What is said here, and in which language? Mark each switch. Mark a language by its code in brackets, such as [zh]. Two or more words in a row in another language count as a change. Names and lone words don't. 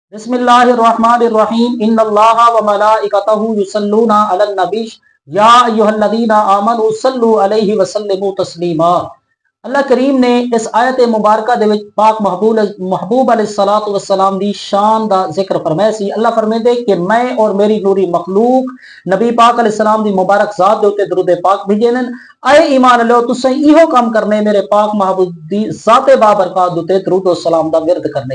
[ar] بسم الله الرحمن الرحيم إن الله وملائكته يصلون على النبي يا أيها الذين آمنوا صلوا عليه وسلموا تسليما. [pa] اللہ کریم نے اس آیت مبارکہ دے وچ پاک محبوب [ar] عليه الصلاة والسلام [pa] دی شان دا ذکر فرمایا سی. اللہ فرماندے کہ میں اور میری نوری مخلوق نبی پاک علیہ السلام دی مبارک ذات دے اتے درود پاک بھیجے نے. آئے ایمان لو تسیں ایہو کام کرنے میرے پاک محبوب دی ذاتے بابرکت دے اتے درود اور سلام دا ورد کرنے.